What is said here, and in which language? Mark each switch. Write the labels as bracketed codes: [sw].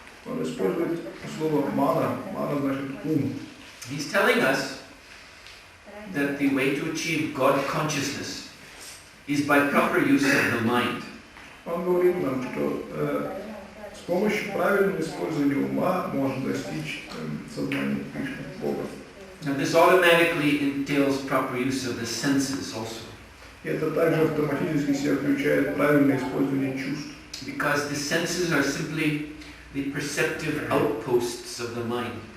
[ru] Он использует слово мана. Мана значит ум. [en] He's telling us that the way to achieve God consciousness is by proper use of the mind. [ru] Он говорит нам, что с помощью правильного использования ума можно достичь сознания Кришны, Бога. [en] Now this automatically entails proper use of the senses also. [ru] И это также автоматически себя включает правильное использование чувств. [en] Because the senses are simply the perceptive outposts of the mind.